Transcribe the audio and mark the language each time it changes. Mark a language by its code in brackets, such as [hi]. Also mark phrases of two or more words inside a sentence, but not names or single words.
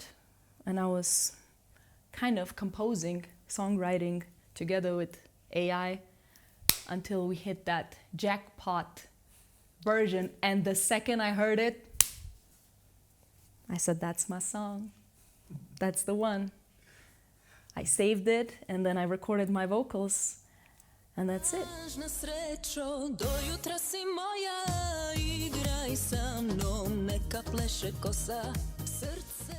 [en] And I was kind of composing, songwriting together with AI until we hit that jackpot version. And the second I heard it, I said, that's my song. That's the one. I saved it and then I recorded my vocals, and that's it. [sr] Lažna srećo, do jutra si moja, igraj sa mnom, neka pleše kosa.